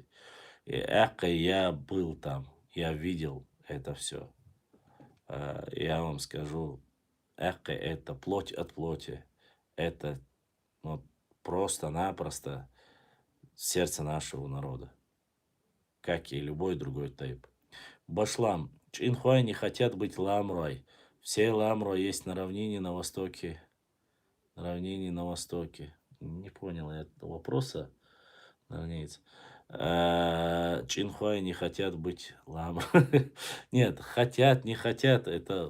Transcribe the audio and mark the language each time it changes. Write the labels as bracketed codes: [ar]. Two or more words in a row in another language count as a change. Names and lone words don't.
[ru] И я был там, я видел это все. Я вам скажу, это плоть от плоти. Это вот просто-напросто сердце нашего народа, как и любой другой тайп. Башлам. Чинхуай не хотят быть ламрой. Все ламрой есть на равнине на востоке. На равнине на востоке. Не понял я этого вопроса, равнинец. Чинхуай не хотят быть ламрой. Нет, хотят, не хотят, это...